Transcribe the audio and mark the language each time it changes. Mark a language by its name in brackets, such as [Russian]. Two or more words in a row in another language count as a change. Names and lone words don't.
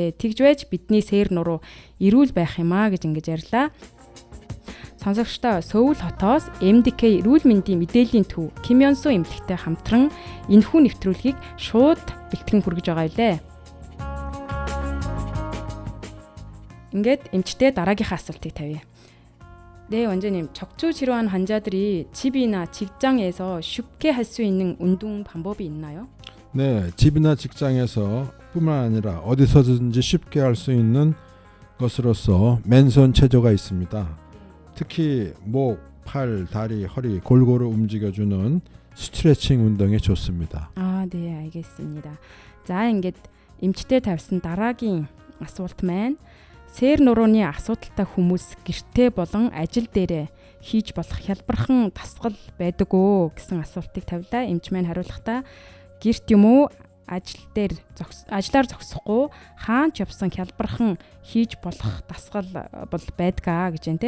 [Mongolian] Тэгж байж бидний сээр нуруу эрүүл байх юм аа гэж ингэж ярьлаа. Сонсогчдоо Сөүл хотоос MDK эрүүл мэндийн мэдээллийн төв Ким Ён Су эмнэлэгтэй хамтран энэхүү нэвтрүүлгийг шууд бэлтгэн хүргэж байгаа илээ. Ингээд эмчтэй дараагийнхаа асуултыг тавья. [Korean] 네, 원장님, 척추 질환 환자들이 집이나 직장에서 쉽게 할 수 있는 운동 방법이 있나요? 네, 집이나 직장에서 뿐만 아니라 어디서든지 쉽게 할 수 있는 것으로서 맨손 체조가 있습니다. 특히 목, 팔, 다리, 허리 골고루 움직여주는 스트레칭 운동이 좋습니다. 아, 네, 알겠습니다. [Mongolian] За, ингээд эмчтэй тавьсан дараагийн асуулт маань сээр нурууны асуудалтай хүмүүс гэртээ болон ажил дээрээ хийж болох хялбархан дасгал байдаг уу гэсэн асуултыг тавилаа. Эмч маань хариулахдаа гэрт юм уу ажлаар зогсохгүй хаан ч явсан хялбархан хийж болох дасгал бол байдгаа гэж байна те.